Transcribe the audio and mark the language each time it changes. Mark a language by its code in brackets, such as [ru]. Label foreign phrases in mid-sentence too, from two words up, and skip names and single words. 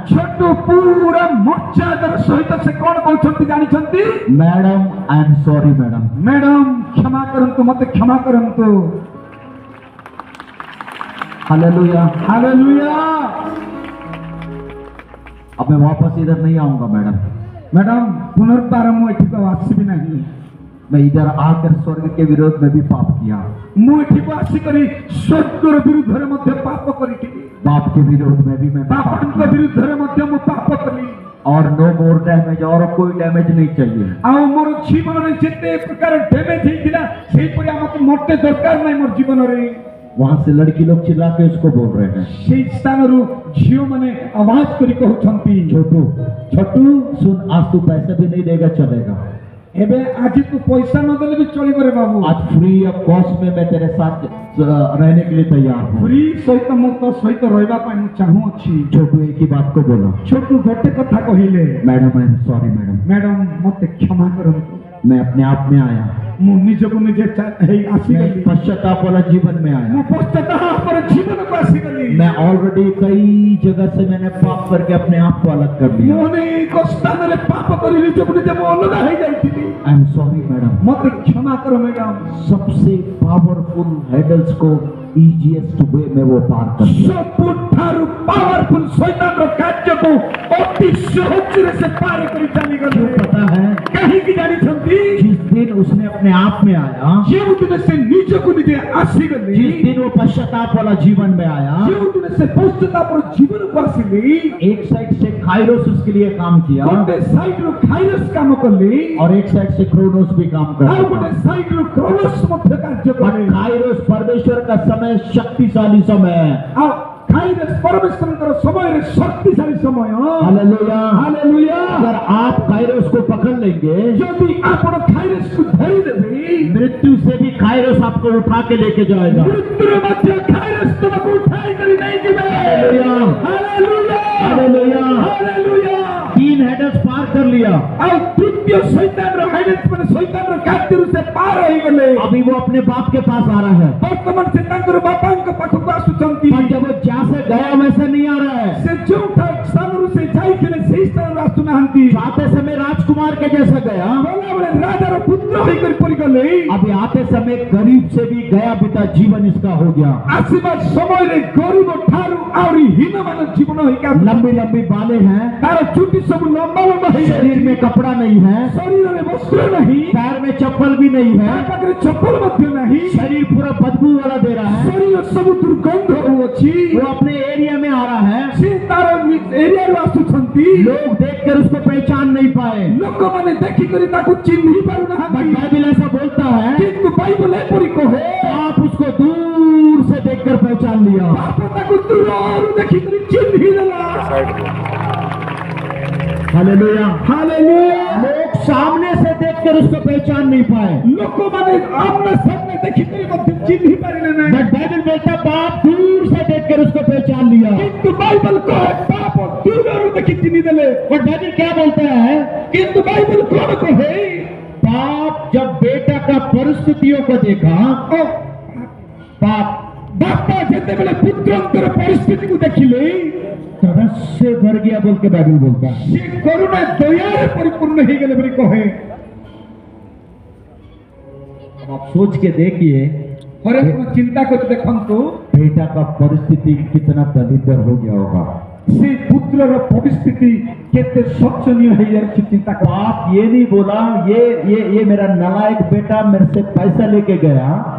[or] ଛୋଟୁ ପୁରା ମର୍ଯ୍ୟାଦାର ସହିତ ସେ କଣ କହୁଛନ୍ତି ଜାଣିଛନ୍ତି? [hi] मैडम [en] I am sorry [hi] मैडम। [or] ମ୍ୟାଡାମ କ୍ଷମା କରନ୍ତୁ, ମତେ କ୍ଷମା କରନ୍ତୁ। [hi] हालेलुया। [or] ହାଲେଲୁୟା। [hi] अब मैं वापस इधर नहीं आऊंगा मैडम। [or] ମ୍ୟାଡାମ ପୁନର୍ବାର ମୁଁ ଏଠିକୁ ଆଉ ଆସିବି ନାହିଁ। [hi] मैं इधर आकर स्वर्ग के विरोध में भी पाप किया, [or] ମୁଁ ଏଠିକୁ ଆସିକରି ସ୍ୱର୍ଗର ବିରୁଦ୍ଧରେ ମଧ୍ୟ ପାପ କରିଥିଲି। [hi] बाप के विरोध में भी मैं पाप [or] ବାପାଙ୍କ [hi] किया। [or] ବିରୁଦ୍ଧରେ ମଧ୍ୟ ମୁଁ ପାପ କଲି। [hi] और [en] no more damage, [hi] और कोई डैमेज नहीं चाहिए। [or] ଆଉ ମୋର ଜୀବନରେ ଯେତେ ପ୍ରକାର ଡ୍ୟାମେଜ ହେଇଥିଲା ସେହିପରି ଆମକୁ ମୋଟେ ଦରକାର ନାହିଁ ମୋର ଜୀବନରେ। [hi] वहां से लड़की लोग चिल्ला के उसको बोल रहे हैं, [or] ସେଇ ସ୍ଥାନରୁ ଝିଅମାନେ ଆୱାଜ କରି କହୁଛନ୍ତି, [hi] छोटू [or] ଛୋଟୁ [hi] सुन, आज तू पैसा भी नहीं देगा चलेगा। [or] ଏବେ ଆଜି ତୁ ପଇସା ନଦେଲେ ବି ଚଳିବ ରେ ବାବୁ। [hi] आज [en] free of cost [hi] में मैं तेरे साथ रहने के लिए तैयार हूँ। [or] ଫ୍ରି ସହିତ ମୁଁ ତୋ ସହିତ ରହିବା ପାଇଁ ମୁଁ ଚାହୁଁଅଛି। [hi] छोटू एक ही बात को बोला, [or] ଛୋଟୁ ଗୋଟେ କଥା କହିଲେ, [hi] मैडम [en] I am sorry [hi] मैडम, [or] ମ୍ୟାଡାମ ମତେ କ୍ଷମା କରନ୍ତୁ। [hi] मैं अपने आप में आया, [or] ମୁଁ ନିଜକୁ ନିଜେ ହେଇ [hi] मैं [or] ଆସିଗଲି। [hi] पश्चाताप वाला जीवन में [or] ମୁଁ [hi] आया। [or] ପଶ୍ଚାତାପର ଜୀବନକୁ ଆସିଗଲି। [hi] मैं ऑलरेडी कई जगह से मैंने पाप करके अपने आप को अलग कर [or] ମୁଁ [hi] लिया। [or] ଅନେକ ସ୍ଥାନରେ ପାପ କରି ନିଜକୁ ନିଜେ ମୁଁ ଅଲଗା ହେଇଯାଇଥିଲି। [en] I am sorry [hi] मैडम। [or] ମତେ କ୍ଷମା କର ମ୍ୟାଡାମ। [hi] सबसे पावरफुल हैडल्स को [en] easiest way [hi] में वो पार कर दिया। [or] ସବୁଠାରୁ ପାୱାରଫୁଲ ଶୈତାନର କାର୍ଯ୍ୟକୁ ଅତି ସହଜରେ ସେ ପାର କରି ଚାଲିଗଲେ। [hi] क्यों पता है? [or] କାହିଁକି ଜାଣିଛନ୍ତି? [hi] जिस दिन उसने अपने आप में आया, [or] ଯେଉଁଦିନ ସେ ନିଜକୁ ନିଜେ ଆସିଗଲେ, [hi] जिस दिन वो पश्चाताप वाला जीवन में आया, [or] ଯେଉଁଦିନ ସେ ପଶ୍ଚାତାପର ଜୀବନକୁ ଆସିଲେ, [hi] एक साइड से खाइरोस उसके लिए काम किया [or] ଗୋଟେ ସାଇଡରୁ ଖାଇରସ କାମ କଲେ, [hi] और एक साइड से क्रोनोस भी काम कर [or] ଆଉ [hi] रहा [or] ଗୋଟେ [hi] था। [or] ସାଇଡରୁ କ୍ରୋନୋସ ମଧ୍ୟ କାର୍ଯ୍ୟ କଲେ। [hi] खाइरोस परमेश्वर का समय शक्तिशाली समय है। [or] ଆଉ ଖାଇରସ ପରମେଶ୍ୱରଙ୍କର ସମୟରେ ଶକ୍ତିଶାଳୀ ସମୟ। [hi] हालेलुया। [or] ହାଲେଲୁୟା। [hi] अगर आप खाइरोस को पकड़ लेंगे, [or] ଯଦି ଆପଣ ଖାଇରସକୁ ଧରିଦେବେ, [hi] मृत्यु से भी खाइरोस आपको उठा के लेके जाएगा। [or] ମୃତ୍ୟୁରେ ମଧ୍ୟ ଖାଇରସ ତୁମକୁ ଉଠାଇ କରି ନେଇଯିବେ। [hi] हालेलुया। [or] ହାଲେଲୁୟା। [hi] हालेलुया। [or] ହାଲେଲୁୟା। [hi] 3 हेडर्स पार कर लिया। [or] ଆଉ ତୃତୀୟ ଶୈତାନର ହାଇଡେନ୍ସ ମାନେ ଶୈତାନର କାର୍ଯ୍ୟରୁ ସେ ପାର ହେଇଗଲେ। [hi] अभी वो अपने बाप के पास आ रहा है, [or] ବର୍ତ୍ତମାନ ସେ ତାଙ୍କର ବାପାଙ୍କ ପାଖକୁ ଆସୁଛନ୍ତି। [hi] पर जब वो जहाँ से गया वैसे नहीं आ रहा है। [or] ସେ ଯୋଉ ସ୍ଥାନରୁ ସେ ଯାଇଥିଲେ ସେଇ ସ୍ଥାନରୁ ଆସୁନାହାନ୍ତି। [hi] आते समय राजकुमार के जैसा गया, [or] ଗଲାବେଳେ ରାଜାର ପୁତ୍ର ହେଇକରି ପରିଗଲେ। [hi] अभी आते समय गरीब से भी गया बिता जीवन इसका हो गया। [or] ଆସିବା ସମୟରେ ଗରିବ ଠାରୁ ଆହୁରି ହୀନମାନ ଜୀବନ ହେଇକା। [hi] लंबी लंबी बालें हैं, [or] ତାର ଚୁଟି ସବୁ ଲମ୍ବା ଲମ୍ବା ହେଇଯାଇଛି। [hi] शरीर में कपड़ा नहीं है, [or] ଶରୀରରେ ବସ୍ତ୍ର ନାହିଁ, [hi] पैर में चप्पल भी नहीं [or] ତା [hi] है, [or] ପାଖରେ ଚପଲ ମଧ୍ୟ ନାହିଁ। [hi] शरीर पूरा बदबू वाला दे रहा है। [or] ଶରୀର ସବୁ ଦୁର୍ଗନ୍ଧ ହଉଅଛି। [hi] वो अपने एरिया में आ रहा है, [or] ସେ ତାର ଏରିଆରୁ ଆସୁଛନ୍ତି। [hi] लोग देखकर उसको पहचान नहीं पाए। [or] ଲୋକମାନେ ଦେଖିକରି ତାକୁ ଚିହ୍ନି [hi] बट [or] ପାରୁନାହାନ୍ତି। [hi] बाइबल ऐसा बोलता है, [or] କିନ୍ତୁ ବାଇବଲ ଏପରି କହେ, [hi] आप उसको दूर से देखकर पहचान लिया। [or] ବାପ ତାକୁ ଦୂରରୁ ଦେଖିକରି ଚିହ୍ନି ଦେଲା। [hi] हालेलुया। [or] ହାଲେଲୁୟା। [hi] लोग सामने से देखकर उसको पहचान नहीं पाए, [or] ଲୋକମାନେ [hi] आमने सामने [or] ଦେଖିକରି ମଧ୍ୟ ଚିହ୍ନି ପାରିଲେ ନାହିଁ। [hi] बट बाइबल बोलता बाप दूर से देखकर उसको पहचान लिया। [or] କିନ୍ତୁ ବାଇବଲ କହେ ବାପ ଦୂରରୁ ଦେଖି ଚିହ୍ନି ଦେଲେ। [hi] और बाइबल क्या बोलता है? [or] କିନ୍ତୁ ବାଇବଲ କଣ କହେ? [hi] बाप जब बेटा का परिस्थितियों को देखा, [or] ଓ [hi] बाप [or] ବାପା ଯେତେବେଳେ ପୁତ୍ରଙ୍କର ପରିସ୍ଥିତିକୁ ଦେଖିଲେ, [hi] तरस से भर गया बोल के बाइबल बोलता है। [or] ସେ କରୁଣା ଦୟାରେ ପରିପୂର୍ଣ୍ଣ ହେଇଗଲେ ବୋଲି କହେ। [hi] आप सोच के देखिए [or] ଥୋଡେ ଅପଣା ଚିନ୍ତା କର ଦେଖନ୍ତୁ [hi] बेटा का परिस्थिति कितना दलितर हो गया होगा। [or] ସେ ପୁତ୍ରର ପରିସ୍ଥିତି କେତେ ଶୋଚନୀୟ ହେ ୟାର ଚିନ୍ତା କର। [hi] बाप ये नहीं बोला ये मेरा नालायक बेटा मेरे से पैसा लेके गया,